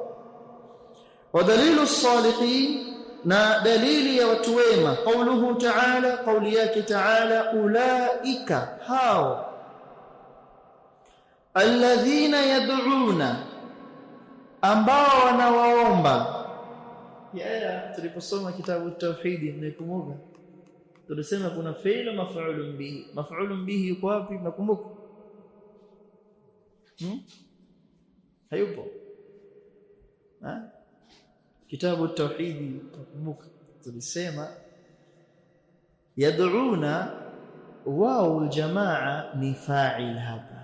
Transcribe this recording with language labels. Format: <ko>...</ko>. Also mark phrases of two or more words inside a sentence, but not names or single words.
<ar>ودليل الصالحين,</ar> <sw>na dalili ya watu wema</sw> <ar>قوله تعالى,</ar> <sw>qawli yake ta'ala ulaika, hao</sw> <ar>الذين يدعون,</ar> <sw>ambao wanawaomba. Tuliposoma kitabu tauhidi, mnakumbuka tulisema kuna</sw> <ar>فعل مفعول به. مفعول به</ar> <sw>yuko wapi? Mnakumbuka? Hayupo? Kitabu tauhidi tukumbuka tulisema yad'una, wao aljamaa ni fa'il hapa.</sw>